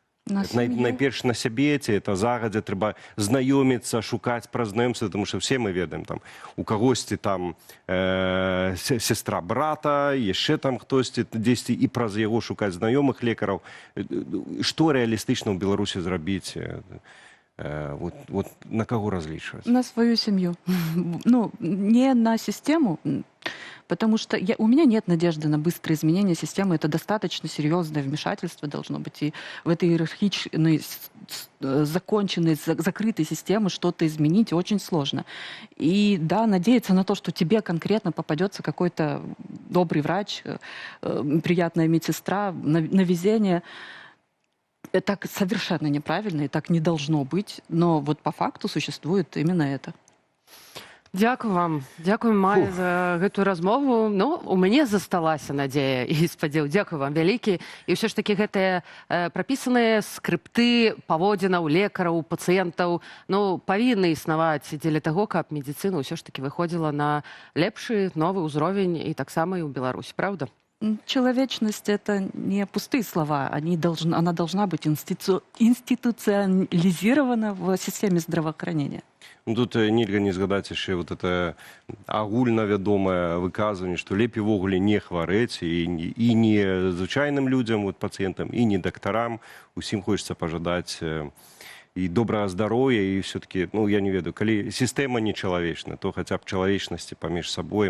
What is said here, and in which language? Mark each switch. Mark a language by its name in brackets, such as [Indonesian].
[Belarusian] Найперш на сябе, ці это загадзя трэба знаёміцца, шукаць праз знаёмства, тому што все мы ведаем, там, у кагосьці там сестра брата, яшчэ там хтосьці дзесьці і праз яго шукаць знаёмых лекараў. Што рэалістычна ў Беларусі зрабіць? [Russian] Вот на кого различивать? На свою семью. Ну, не на систему, потому что у меня нет надежды на быстрое изменение системы. Это достаточно серьезное вмешательство должно быть. И в этой иерархичной, законченной, закрытой системе что-то изменить очень сложно. И да, надеяться на то, что тебе конкретно попадется какой-то добрый врач, приятная медсестра, на везение. Это совершенно неправильно, и так не должно быть. Но вот по факту существует именно это. [Belarusian] Дякую вам. Дякую, Майя, за гэтую размову. Ну, у мяне засталася надзея і спадзеў. Дякую вам вялікі. І ўсё ж такі гэтыя прапісаныя скрыпты паводзінаў лекараў, пацыентаў, ну, павінны існаваць дзеля таго, каб медыцына ўсё ж такі выходзіла на лепшы новы ўзровень і таксама і ў Беларусі, правда? [Russian] Человечность — это не пустые слова. Она должна быть институциализирована в системе здравоохранения. [Belarusian] Тут нельга не згадаць яшчэ вот это агульнавядомае выказванне, што лепей увогуле не хварэць і не звычайным людзям, вот, пацыентам, і не дактарам. Усім хочацца пажадаць і добрага здароўя, і все-таки, ну, я не ведаю, калі сістэма не чалавечная, то хаця б чалавечнасці паміж сабой.